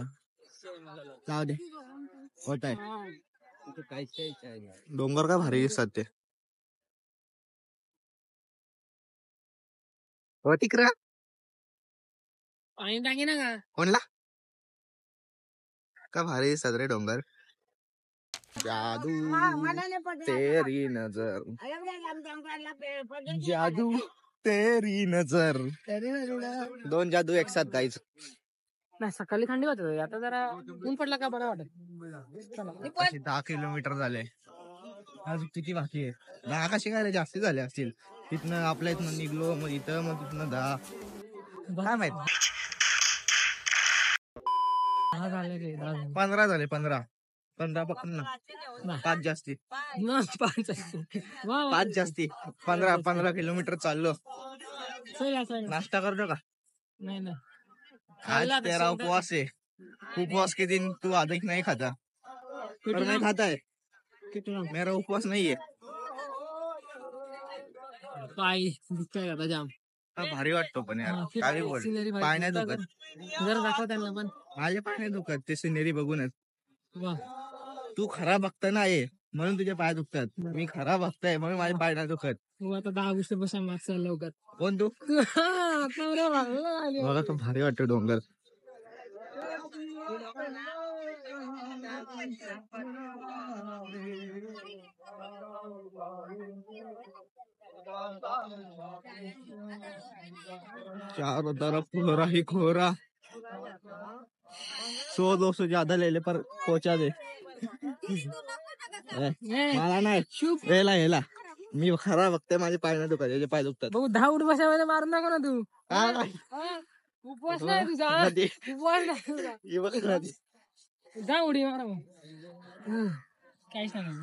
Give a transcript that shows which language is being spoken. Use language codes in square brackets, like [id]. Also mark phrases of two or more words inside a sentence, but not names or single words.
[mr] जाऊ दे, होत आहे. डोंगर का भारी दिसतात ते. हो तिकडं पाणी टाके ना का कोणला का भारी दिसतात रे डोंगर. [hi] जादू तेरी नजर, जादू तेरी नजर. [mr] दोन जादू [hi] एक साथ [mr] गाईच. नाही सकाळी थंडी होते आता जरा ऊन पडला का बरं वाटत. अशी 10 किलोमीटर झाले. अजून किती बाकी आहे? 10 कशी काय रे? जास्ती झाले असतील. तिथनं आपल्या इथनं निघलो मग इथं मग तिथनं 10 काय माहित. 15 झाले. 15 पकडून ना 5 जास्ती 5 जास्ती 15 किलोमीटर चाललो. नाश्ता करतो का? नाही आज तेरा उपवास आहे. [hi] उपवास के दिन तू अधिक नहीं खाता और मैं खाता है. मेरा उपवास नहीं है. [mr] पाय दुखतोय आता जाम. भारी वाटतो पण यार काय बोल. पाय नाही दुखत जरा दाखव त्यांना पण. माझे पाय नाही दुखत ते सिनेरी बघूनच. वा तू खरा बघता नाही म्हणून तुझे पाय दुखतात. मी खरा बघताय म्हणून माझे पाय नाही दुखत. आता 10 ऑगस्ट पासून मागचा लवकर. कोण तू? मला तो भारी वाटतो डोंगर. [hi] चारों तरफ कोहरा ही कोहरा. 100-200 ज्यादा ले ले पर पहुंचा दे. [mr] मला नाही याला मी खरा बघते माझे पाय नाही दुखत. याचे पाय दुखतात. भाऊ 10 उठ बसामध्ये मारून नका ना तू. उपवास नाही तुझा. उपवास नाही. जा उडी मारा काय सांग.